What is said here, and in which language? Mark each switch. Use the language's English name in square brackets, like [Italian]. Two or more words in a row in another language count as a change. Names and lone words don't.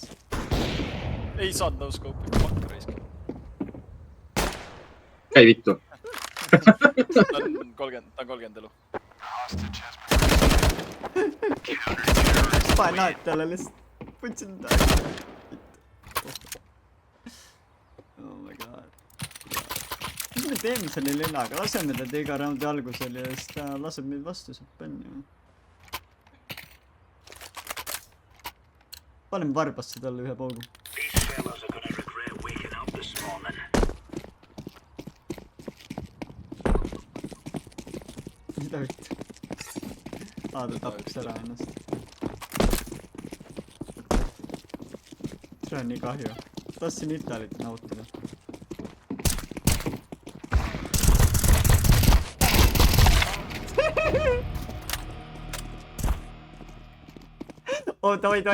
[Estonian] ei saanud no-scope'i , fuck raisk . käi vittu . ta on 30 elu . panen naet talle lihtsalt . võtsin ta . [English] Oh my god . [Estonian] mis me teeme selle lennaga , laseme teda iga raundi algusel ja siis ta laseb meid vastu , saab pänni . paneme varbasse talle ühe paugu . [English] These fellas are gonna regret waking up this morning. [Estonian] mida vittu ? aa , ta tappis ära ennast . see on nii kahju . tahtsin Italit nautida . oota , oi .